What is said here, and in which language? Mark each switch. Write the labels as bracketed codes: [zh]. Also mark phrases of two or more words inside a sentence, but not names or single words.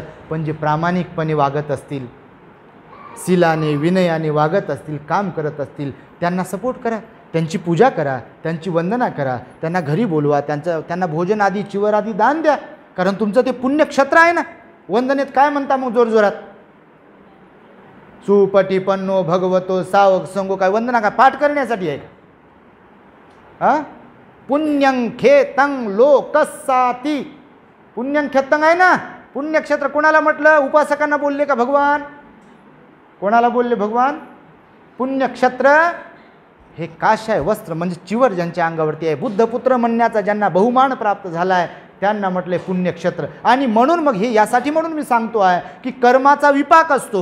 [mr] पण जे प्रामाणिकपणे वागत असतील, शिलाने विनयाने वागत असतील, काम करत असतील, त्यांना सपोर्ट करा, त्यांची पूजा करा, त्यांची वंदना करा, त्यांना घरी बोलवा, त्यांना भोजन आदी चिवर आदी दान द्या, कारण तुमचं ते पुण्यक्षेत्र आहे ना. वंदनेत काय म्हणता मग जोरजोरात? [pi] सुपटीपन्नो भगवतो सावक संगो. [mr] काय वंदना काय पाठ करण्यासाठी आहे का? [pi] पुण्यं खेतं लोकसाती. पुण्यं खेतं [mr] आहे ना, पुण्यक्षेत्र. कोणाला म्हटलं? उपासकांना बोलले का भगवान? कोणाला बोलले भगवान? पुण्यक्षेत्र हे काशाय वस्त्र म्हणजे चिवर ज्यांच्या अंगावरती आहे, बुद्धपुत्र म्हणण्याचा ज्यांना बहुमान प्राप्त झाला आहे त्यांना म्हटले पुण्यक्षेत्र. आणि म्हणून मग हे यासाठी म्हणून मी सांगतो आहे की कर्माचा विपाक असतो.